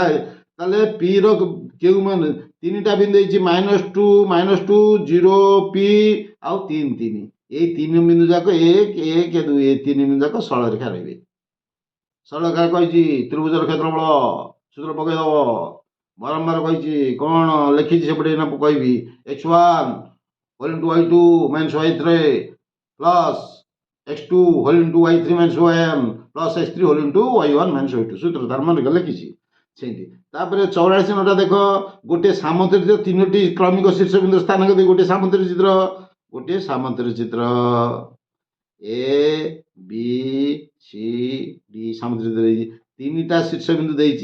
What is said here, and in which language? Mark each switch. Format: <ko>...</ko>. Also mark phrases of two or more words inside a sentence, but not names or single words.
<or>ତାହେଲେ ପି ର କେଉଁ ମାନ, 3ଟା ବିନ୍ଦୁ ଦେଇଛି -2 0p ଆଉ 3 ଏଇ 3 ବିନ୍ଦୁ ଯାକ 1 1 2 ଏ 3 ବିନ୍ଦୁ ଯାକ ସଳରେଖା ରହିବେ। ସଳରେଖା କହିଛି ତ୍ରିଭୁଜର କ୍ଷେତ୍ରଫଳ ସୂତ୍ର ପକେଇଦବ। ବାରମ୍ବାର କହିଛି, କ'ଣ ଲେଖିଛି ସେପଟେ ନା କହିବି।</or> <en>x1 whole into y2 minus y3 plus x2 whole into y3 minus yn plus x3 whole into y1 minus y2</en> <or>ସୂତ୍ର ତାର ମନେ ଲେଖିଛି ସେମିତି। ତାପରେ 44 ନମ୍ବରଟା ଦେଖ, ଗୋଟେ ସାମନ୍ତରିକ 3ଟି କ୍ରମିକ ଶୀର୍ଷବିନ୍ଦୁ ସ୍ଥାନକ ଦେଇ ଗୋଟେ ସାମନ୍ତରିକ ଚିତ୍ର ଏ ବି ସି ଡି ସାମନ୍ତରିକ ଦେଇଛି। 3ଟା ଶୀର୍ଷବିନ୍ଦୁ ଦେଇଛି।</or>